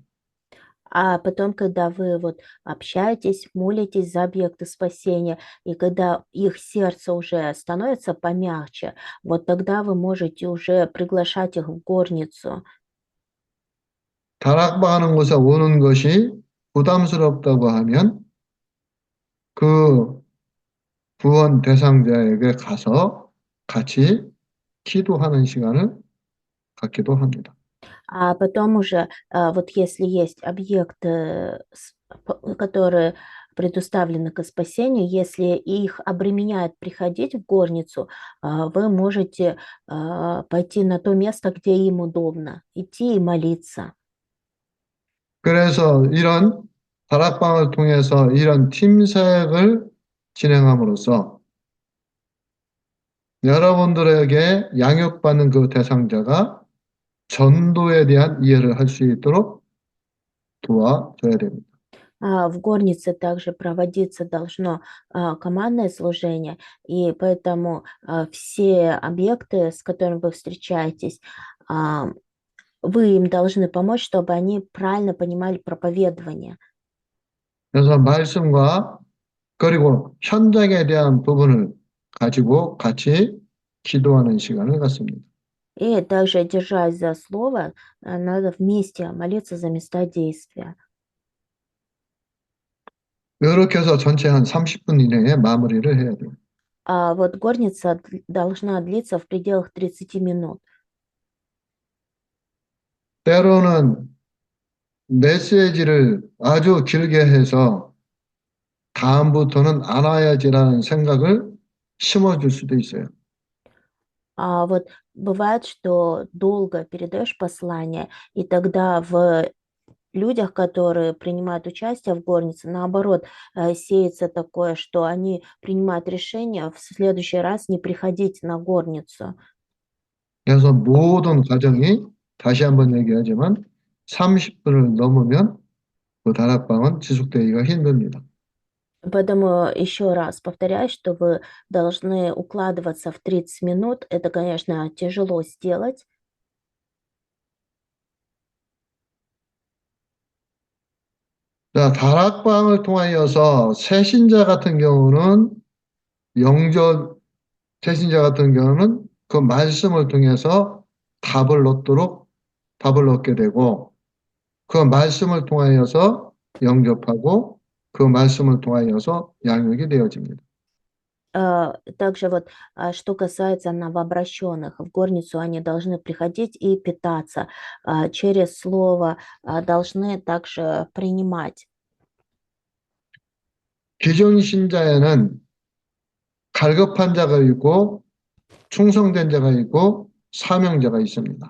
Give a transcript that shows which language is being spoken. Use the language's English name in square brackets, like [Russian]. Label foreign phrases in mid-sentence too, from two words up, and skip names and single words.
[Russian] А потом, когда вы вот общаетесь, молитесь за объекты спасения, и когда их сердце уже становится помягче, вот тогда вы можете уже приглашать их в горницу. [Korean] 다락방하는 곳에 오는 것이 부담스럽다고 하면 그 구원 대상자에게 가서 같이 기도하는 시간을 갖기도 합니다. [Russian] А потом уже, вот если есть объекты, которые предуставлены к спасению, если их обременяет приходить в горницу, вы можете пойти на то место, где им удобно, идти и молиться. [Korean] 그래서 이런 다락방을 통해서 이런 팀사역을 진행함으로써 여러분들에게 양육받는 그 대상자가 전도에 대한 이해를 할 수 있도록 도와줘야 됩니다. [Russian] В горнице также проводиться должно командное служение, и поэтому все объекты, с которыми вы встречаетесь, а, вы им должны помочь, чтобы они правильно понимали проповедование. [Korean] 그래서 말씀과 그리고 현장에 대한 부분을 가지고 같이 기도하는 시간을 갖습니다. [Russian] И также, держась за слово, надо вместе молиться за места действия. [Korean] 이렇게 해서 전체 한 30분 이내에 마무리를 해야 돼요. [Russian] Вот горница должна длиться в пределах 30 минут. [Korean] 때로는 메시지를 아주 길게 해서 다음부터는 안 와야지라는 생각을 심어줄 수도 있어요. [Russian] Вот бывает, что долго передаешь послание, и тогда в людях, которые принимают участие в горнице, наоборот, сеется такое, что они принимают решение в следующий раз не приходить на горницу. [Korean] 그래서 모든 과정이 다시 한번 얘기하지만 30분을 넘으면 그 다락방은 지속되기가 힘듭니다. [Russian] Поэтому еще раз повторяю, что вы должны укладываться в 30 минут. Это, конечно, тяжело сделать. [Korean] 자, 다락방을 통하여서 새신자 같은 경우는 영접 새신자 같은 경우는 그 말씀을 통해서 답을 얻게 되고 그 말씀을 통하여서 영접하고 그 말씀을 통하여서 양육이 되어집니다. [Russian] Также вот, что касается новообращенных, в горницу они должны приходить и питаться. Через слово должны также принимать. [Korean] 기존 신자에는 갈급한 자가 있고 충성된 자가 있고 사명자가 있습니다.